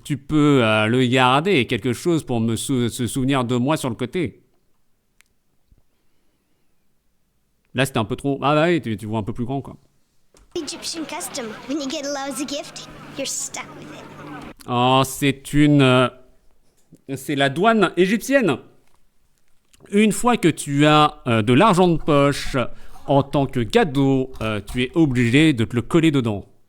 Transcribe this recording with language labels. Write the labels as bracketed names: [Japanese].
[French] Tu peux le garder, quelque chose pour se souvenir de moi sur le côté. Là, c'était un peu trop... Ah bah oui, tu vois un peu plus grand, quoi. [English] Egyptian custom. When you get a lousy gift, you're stuck with it. [French] Oh, c'est la douane égyptienne. Une fois que tu as de l'argent de poche en tant que cadeau, tu es obligé de te le coller dedans.